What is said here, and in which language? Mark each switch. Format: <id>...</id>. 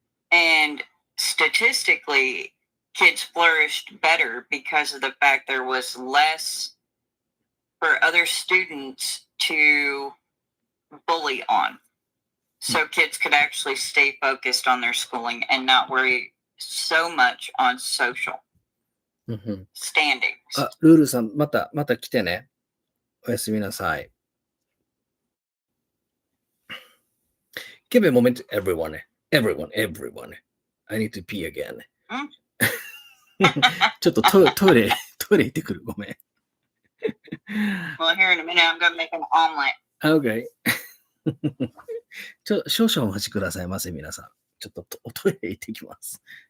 <en>And statistically, kids flourished better because of the fact there was less for other students to bully on. So kids could actually stay focused on their schooling and not worry so much on social standings.</en> <ja>ルールさん、また来てね。おやすみなさい。</ja> <en>Give me a moment, everyone. Everyone. I need to pee again.</en> <ja>ちょっとトイレ行ってくる。ごめん。</ja> <en>Well, here in a minute, I'm going to make an omelet. Okay.</en> <ja>少々お待ちくださいませ、皆さん。ちょっとトイレ行ってきます。</ja>